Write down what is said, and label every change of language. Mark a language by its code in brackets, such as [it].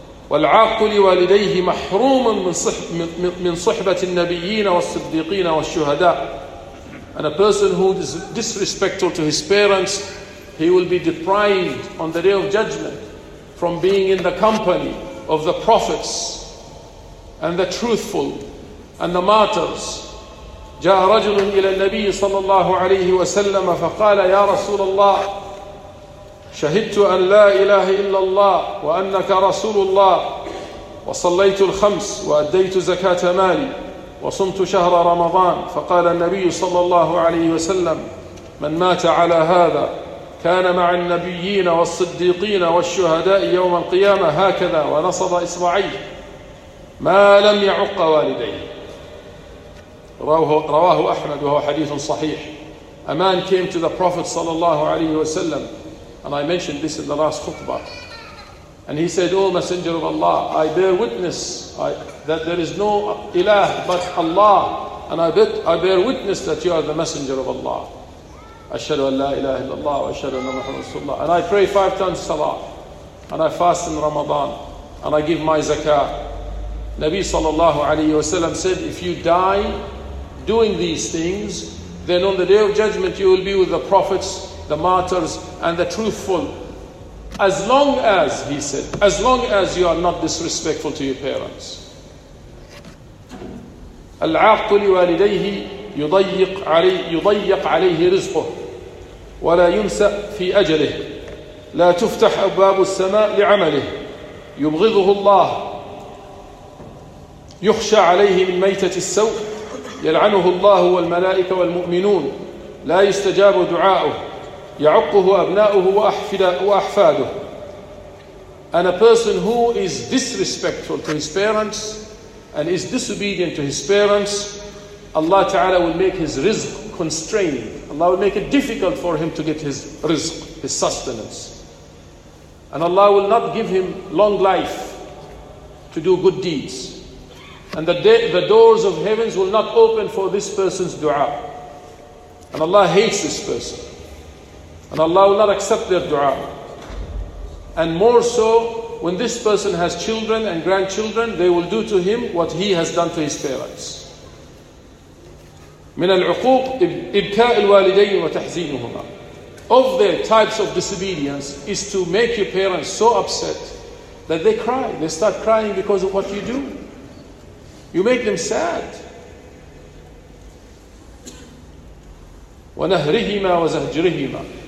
[ar] وَالْعَاقُ لِوَالِدَيْهِ مَحْرُومٌ مِّن صُحْبَةِ النَّبِيِّينَ وَالصِّدِّيقِينَ وَالشُّهَدَاءِ [en] And a person who is disrespectful to his parents, he will be deprived on the day of judgment. From being in the company of the prophets and the truthful and the martyrs. [ar] جاء رجل إلى النبي صلى الله عليه وسلم فقال يا رسول الله شهدت أن لا إله إلا الله وأنك رسول الله، وصليت الخمس، وأديت زكاة مالي، وصمت شهر رمضان. فقال النبي صلى الله عليه وسلم: من مات على هذا كان مع النبيين والصديقين والشهداء يوم القيامة. هكذا ونصب إصبعيه ما لم يعق والديه. رواه أحمد وهو حديث صحيح. [en] A man came to the Prophet صلى الله عليه وسلم, and I mentioned this in the last khutbah, and he said, O Messenger of Allah, I bear witness that there is no ilah but Allah, and I bear witness that you are the Messenger of Allah. [ar] أَشْهَدُ أَنْ لَا إِلَهِ إِلَّا اللَّهُ وَأَشْهَدُ أَنَّ مُحَمَّدًا رَسُولُ اللَّهِ. [en] And I pray 5 times salah, and I fast in Ramadan, and I give my zakah. Nabi sallallahu alayhi wa sallam said, if you die doing these things, then on the Day of Judgment you will be with the prophets, the martyrs, and the truthful. As long as, he said, as long as you are not disrespectful to your parents. [ar] الْعَاقُ لِوَالِدَيْهِ يضيق عليه رزقه ولا يمسأ في أجله لا تفتح أبواب السماء لعمله يبغضه الله يخشى عليه من ميتة السوء يلعنه الله والملائكة والمؤمنون لا يستجاب دعاؤه يعقه أبناؤه وأحفاده. [en] And a person who is disrespectful to his parents and is disobedient to his parents, Allah Ta'ala will make his rizq constrained. Allah will make it difficult for him to get his rizq, his sustenance. And Allah will not give him long life to do good deeds. And the doors of heavens will not open for this person's dua. And Allah hates this person. And Allah will not accept their dua. And more so, when this person has children and grandchildren, they will do to him what he has done to his parents. [ar] من العقوق إبكاء الوالدين وتحزينهما. [en] Of the types of disobedience is to make your parents so upset that they cry. They start crying because of what you do. You make them sad. [ar] ونهرهما وزهجرهما.